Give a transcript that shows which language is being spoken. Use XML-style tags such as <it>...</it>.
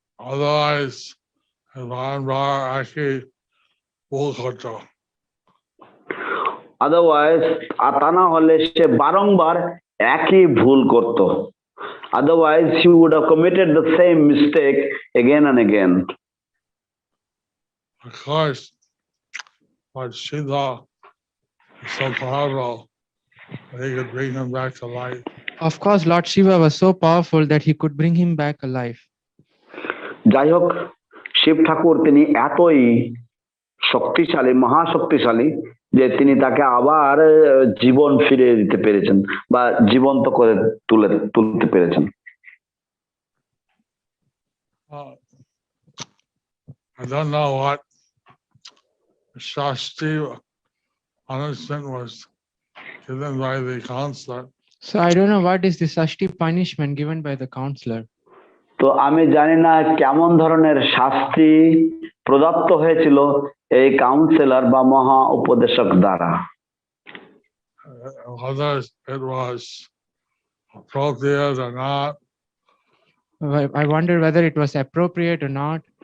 <bn>Otherwise বারবার একই ভুল করতো। Otherwise তা না হলে সে বারংবার একই ভুল করত।</bn> <en>Otherwise he would have committed the same mistake again and again. Of course, but Shiva is so powerful that he could bring him back to life. Of course, Lord Shiva was so powerful that he could bring him back alive.</en> <bn>যাই হোক, শিব ঠাকুর তিনি এতই শক্তিশালী, মহাশক্তিশালী যে তিনি তাকে আবার জীবন ফিরিয়ে দিতে পেরেছেন বা জীবন্ত করে তুলতে পেরেছেন।</bn> <en>I don't know what Shasti punishment was given by the counselor. So I don't know what is the Shasti punishment given by the counselor.</en> <bn>তো আমি জানি না কেমন ধরনের শাস্তি প্রদত্ত হয়েছিল এই কাউন্সিলর বা মহা উপদেশক দ্বারা।</bn> <en>Whether it was appropriate or not. I wonder whether it was appropriate or not.</en>